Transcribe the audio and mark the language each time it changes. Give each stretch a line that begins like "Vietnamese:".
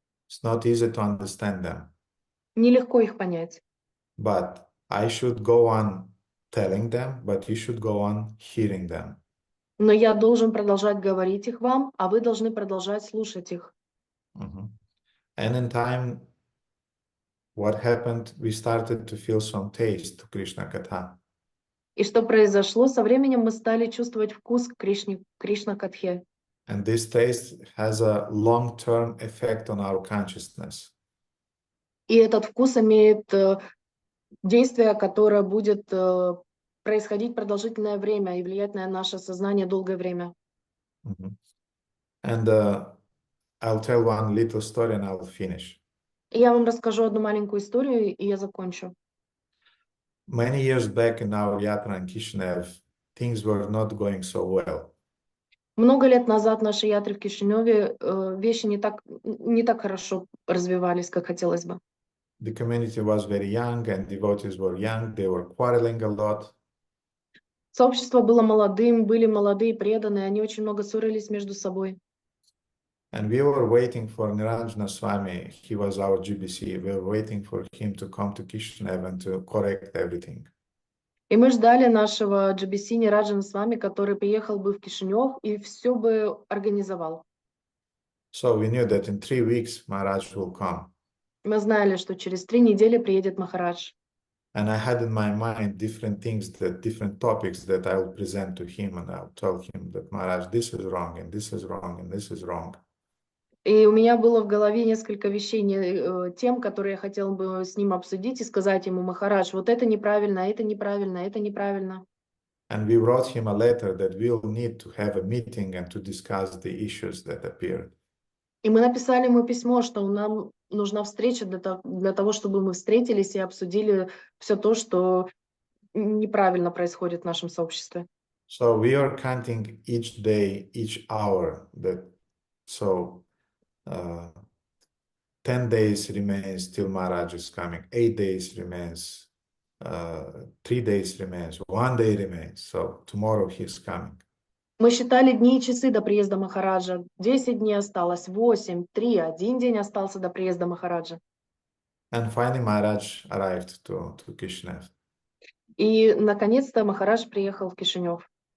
English: It's not easy to understand them.
Russian: Нелегко их понять.
English: But I should go on telling them, but you should go on hearing them.
Russian: Но я должен продолжать говорить их вам, а вы должны продолжать слушать их. Mhm.
English: And in time, what happened? We started to feel some taste to Krishna Katha.
Russian: И что произошло? Со временем мы стали чувствовать вкус к Кришна-катхе.
English: And this taste has a long-term effect on our consciousness.
Russian: И этот вкус имеет действие, которое будет происходить продолжительное время и влиять на наше сознание долгое время. Mhm.
English: And I'll tell one little story and I'll finish.
Russian: И я вам расскажу одну маленькую историю, и я закончу.
English: Many years back in our yatra in Kishinev, things were not going so well.
Russian: Много лет назад в нашей ятре в Кишиневе вещи не так хорошо развивались, как хотелось бы.
English: The community was very young and devotees were young. They were quarreling a lot.
Russian: Сообщество было молодым, были молодые преданные, они очень много ссорились между собой.
English: And we were waiting for Niranjana Swami. He was our GBC. We were waiting for him to come to Kishinev and to correct everything.
Russian: И мы ждали нашего GBC Нираджана с вами, который приехал бы в Кишинев и все бы организовал.
English: So we knew that in 3 weeks Maharaj will come.
Russian: Мы знали, что через 3 недели приедет Махарадж.
English: And I had in my mind different things, different topics that I will present to him, and I'll tell him that Maharaj, this is wrong, and this is wrong, and this is wrong.
Russian: И у меня было в голове несколько вещей, тем, которые я хотела бы с ним обсудить и сказать ему: Махарадж, вот это неправильно, это неправильно, это неправильно.
English: And we wrote him a letter that we'll need to have a meeting and to discuss the issues that appeared.
Russian: И мы написали ему письмо, что нам нужна встреча для того, чтобы мы встретились и обсудили все то, что неправильно происходит в нашем сообществе.
English: So we are counting each day, each hour. So 10 days remains till Maharaj is coming. 8 days remains. 3 days remains. 1 day remains. So tomorrow he's coming.
Russian: Мы считали дни и часы до приезда Махараджа. 10 дней осталось, 8, 3, 1 день остался до приезда Махараджа.
English: And finally Maharaj arrived to Kishinev.
Russian: И наконец-то Махарадж приехал в Кишинев.